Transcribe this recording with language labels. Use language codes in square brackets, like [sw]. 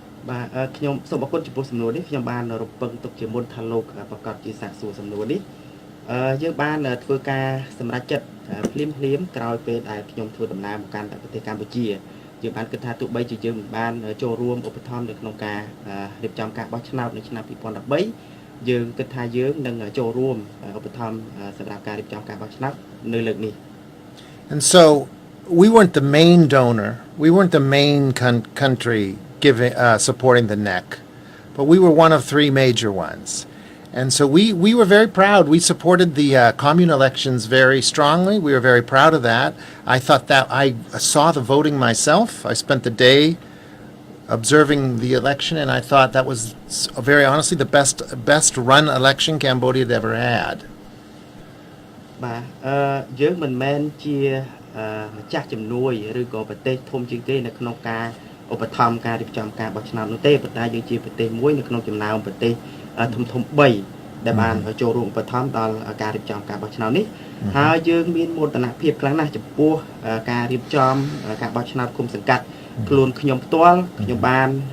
[km] បាទខ្ញុំសូមអរគុណចំពោះសំណួរនេះខ្ញុំបានរំពឹងទុកជាមុនថាលោកប្រកាសជាសាកសួរសំណួរនេះយើងបានធ្វើការសម្រេចចិត្តភ្លាមក្រោយពេលដែលខ្ញុំធ្វើដំណើរមកកាន់ប្រទេសកម្ពុជាយើងបានគិតថាទោះបីជាយើងមិនបានចូលរួមឧបត្ថម្ភនៅក្នុងការរៀបចំការបោះឆ្នោតនៅឆ្នាំ2013យើងគិតថាយើងនឹងចូលរួមឧបត្ថម្ភសម្រាប់ការរៀបចំការបោះឆ្នោតនៅលើកនេះ [en] And so we weren't the main donor, we weren't the main country supporting the NEC, but we were one of three major ones. And so we were very proud. We supported the commune elections very strongly. We were very proud of that. I thought that I saw the voting myself. I spent the day observing the election, and I thought that was very honestly the best run election Cambodia had ever had. [km] បាទយើងមិនមែនជាម្ចាស់ជំនួយឬក៏ប្រទេសធំជាងគេនៅក្នុងការឧបត្ថម្ភការរៀបចំការបោះឆ្នោតនោះទេប៉ុន្តែយើងជាប្រទេសមួយនៅក្នុងចំណោមប្រទេសធំ3ដែលបានចូលរួមឧបត្ថម្ភដល់ការរៀបចំការបោះឆ្នោតនេះហើយយើងមានមោទនភាពខ្លាំងណាស់ចំពោះការរៀបចំការបោះឆ្នោតគុំសង្កាត់ខ្លួនខ្ញុំផ្ទាល់ខ្ញុំបាន